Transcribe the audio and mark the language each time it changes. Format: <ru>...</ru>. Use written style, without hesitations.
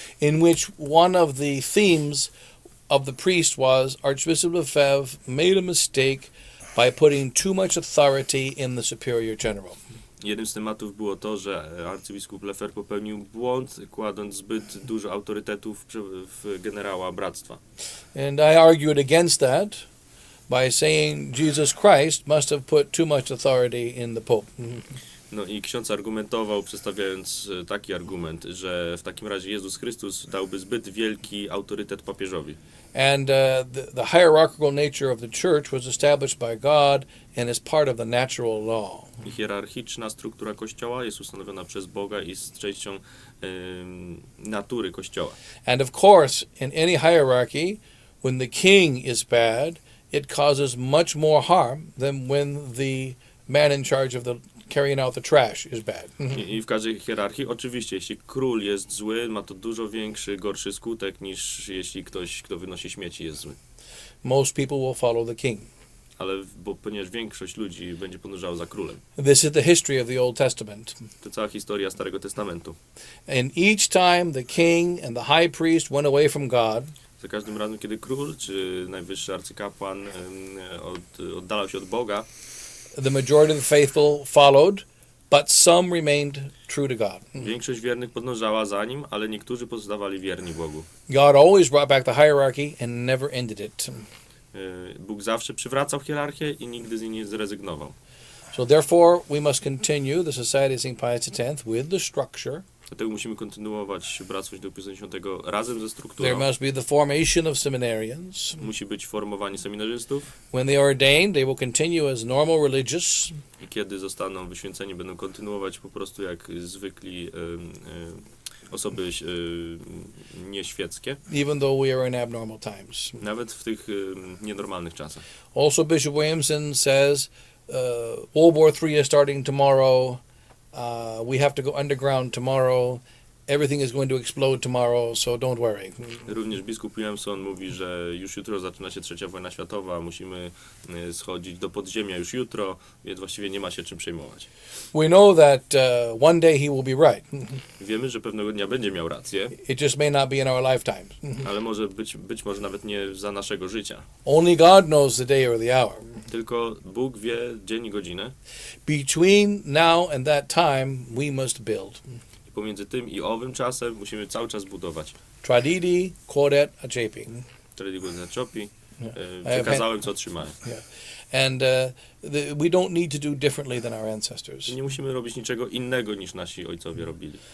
<en>In which one of the themes of the priest was Archbishop Lefebvre made a mistake by putting too much authority in the superior general.</en> <pl>Jednym z tematów było to, że arcybiskup Pfeiffer popełnił błąd, kładąc zbyt dużo autorytetów w generała bractwa.</pl> <en>And I argued against that by saying Jesus Christ must have put too much authority in the Pope.</en> <pl>No i ksiądz argumentował, przedstawiając taki argument, że w takim razie Jezus Chrystus dałby zbyt wielki autorytet papieżowi.</pl> <en>And the hierarchical nature of the church was established by God and is part of the natural law.</en> <pl>I hierarchiczna struktura Kościoła jest ustanowiona przez Boga i jest częścią natury Kościoła.</pl> <en>And of course, in any hierarchy, when the king is bad, it causes much more harm than when the man in charge of the carrying out the trash is bad.</en> <pl>I w każdej hierarchii, oczywiście, jeśli król jest zły, ma to dużo większy, gorszy skutek, niż jeśli ktoś, kto wynosi śmieci, jest zły.</pl> <en>Most people will follow the king.</en> <pl>Ale ponieważ większość ludzi będzie podążała za królem.</pl> <en>This is the history of the Old Testament.</en> <pl>To cała historia Starego Testamentu.</pl> <en>And each time the king and the high priest went away from God,</en> <pl>Za każdym razem, kiedy król czy najwyższy arcykapłan oddalał się od Boga,</pl> <en>the majority of the faithful followed, but some remained true to God.</en> <pl>większość wiernych podążała za nim, ale niektórzy pozostawali wierni Bogu.</pl> <en>God always brought back the hierarchy and never ended it.</en> <pl>Bóg zawsze przywracał hierarchię i nigdy z niej nie zrezygnował.</pl> <en>So therefore, we must continue the Society of St. Pius X with the structure.</en> <pl>Dlatego musimy kontynuować Bractwo Św. Piusa X razem ze</pl> <en>There</en> <pl>strukturą.</pl> <en>must be the formation of seminarians.</en> <pl>Musi być formowanie seminarzystów</pl> <en>When they are ordained, they will continue as normal religious.</en> <pl>i kiedy zostaną wyświęceni, będą kontynuować po prostu jak zwykli osoby nieświeckie,</pl> <en>Even though we are in abnormal times.</en> <pl>nawet w tych nienormalnych czasach.</pl> <en>Also, Bishop Williamson says World War III is starting tomorrow. We have to go underground tomorrow. Everything is going to explode tomorrow, so don't worry.</en> <pl>Również biskup Williamson mówi, że już jutro zaczyna się III wojna światowa, musimy schodzić do podziemia już jutro, więc właściwie nie ma się czym przejmować.</pl> <en>We know that one day he will be right.</en> <pl>Wiemy, że pewnego dnia będzie miał rację,</pl> <en>It just may not be in our lifetime.</en> <pl>ale może być może nawet nie za naszego życia.</pl> <en>Only God knows the day or the hour.</en> <pl>Tylko Bóg wie dzień i godzinę.</pl> <en>Between now and that time, we must build.</en> <pl>I pomiędzy tym i owym czasem musimy cały czas budować.</pl> <la>Tradidi quodet acepi. Tradidi quodet acepi.</la> <pl>Przekazałem, co otrzymałem.</pl> <en>And we don't need to do differently than our ancestors.</en> <pl>Nie musimy robić niczego innego, niż nasi ojcowie robili.</pl>